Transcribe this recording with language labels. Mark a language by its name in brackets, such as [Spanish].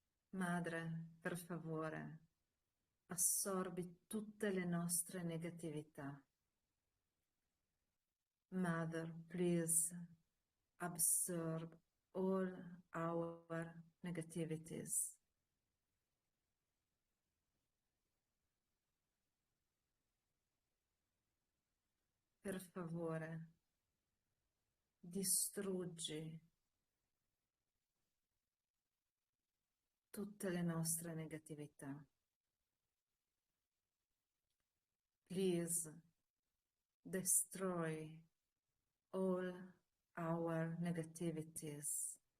[Italian] Madre, per favore, assorbi tutte le nostre negatività. [English] Mother, please absorb all our negativities. [Italian] Per favore, distruggi tutte le nostre negatività. [English] Please destroy all our negativities.